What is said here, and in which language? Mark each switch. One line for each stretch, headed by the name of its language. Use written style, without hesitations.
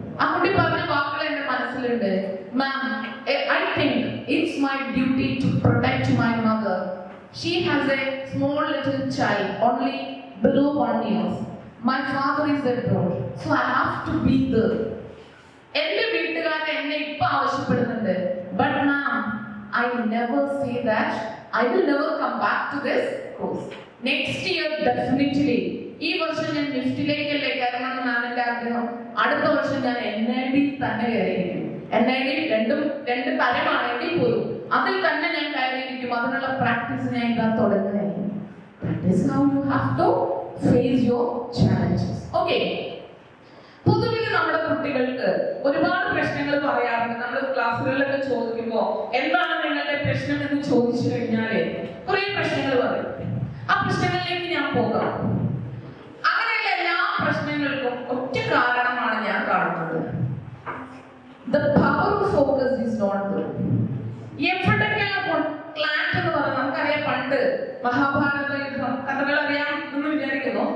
Malayalam: ആ കുട്ടി പറഞ്ഞ വാക്കുകൾ എന്റെ മനസ്സിലുണ്ട്.
English: Ma'am, I think it's my duty to protect my mother. She has a small little child, only below 1 year. My father is abroad, so I have to be there.
Malayalam: എന്റെ വീട്ടുകാരൻ എന്നെ ഇപ്പൊ ആവശ്യപ്പെടുന്നുണ്ട്.
English: But ma'am, I never say that I will never come back to this course. Next year definitely.
Malayalam: ഈ വർഷം ഞാൻ നിഫ്റ്റിലേക്കല്ലേ കയറണമെന്ന് മാമിന്റെ ആഗ്രഹം. അടുത്ത വർഷം ഞാൻ NID തന്നെ കയറിയിരിക്കും. NID രണ്ട് തരമാണെങ്കിൽ പോലും അതിൽ തന്നെ ഞാൻ കയറിയിരിക്കും. അതിനുള്ള പ്രാക്ടീസ് ഞാൻ ഇതാ തുടങ്ങുകയായിരിക്കും.
English: That is how you have to face your challenges. Okay.
Malayalam: പൊതുവിൽ നമ്മുടെ കുട്ടികൾക്ക് ഒരുപാട് പ്രശ്നങ്ങൾ പറയാറുണ്ട്. നമ്മൾ ക്ലാസ്സുകളിലൊക്കെ ചോദിക്കുമ്പോൾ എന്താണ് നിങ്ങളുടെ പ്രശ്നം എന്ന് ചോദിച്ചു കഴിഞ്ഞാല് കുറെ പ്രശ്നങ്ങൾ പറയും. ആ പ്രശ്നങ്ങളിലേക്ക് ഞാൻ പോകാം. അങ്ങനെയുള്ള എല്ലാ പ്രശ്നങ്ങൾക്കും ഒറ്റ കാരണമാണ് ഞാൻ കാണുന്നത്.
English: The power of focus is not there.
Malayalam: എവിടൊക്കെയാണ് ക്ലാറ്റ് എന്ന് പറയുന്നത് നമുക്കറിയാം. പണ്ട് മഹാഭാരത യുദ്ധം കഥകൾ അറിയാം എന്ന് വിചാരിക്കുന്നു.